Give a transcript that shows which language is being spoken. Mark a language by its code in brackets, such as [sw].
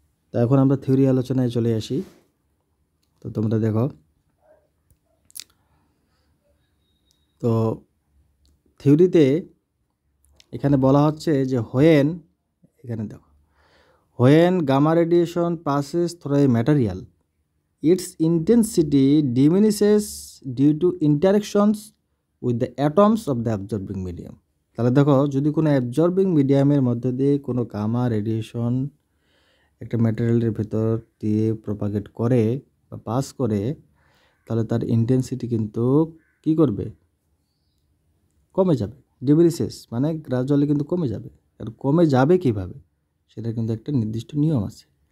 [bn] তো এখন আমরা থিওরি আলোচনায় চলে আসি। তো তোমরা দেখো, তো থিওরিতে এখানে বলা হচ্ছে যে এখানে দেখো, [en] When gamma radiation passes through a material its intensity diminishes due to interactions with the atoms of the absorbing medium. [bn] তাহলে দেখো যদি কোনো অ্যাবজর্বিং মিডিয়ামের মধ্যে দিয়ে কোনো গামা রেডিয়েশন একটা ম্যাটেরিয়ালের ভেতর দিয়ে প্রপাগেট করে বা পাস করে, তাহলে তার ইন্টেন্সিটি কিন্তু কি করবে, কমে যাবে। ডিমিনিশেস মানে গ্রাজুয়ালি কিন্তু কমে যাবে। আর কমে যাবে কিভাবে, সেটা কিন্তু একটা নির্দিষ্ট নিয়ম আছে।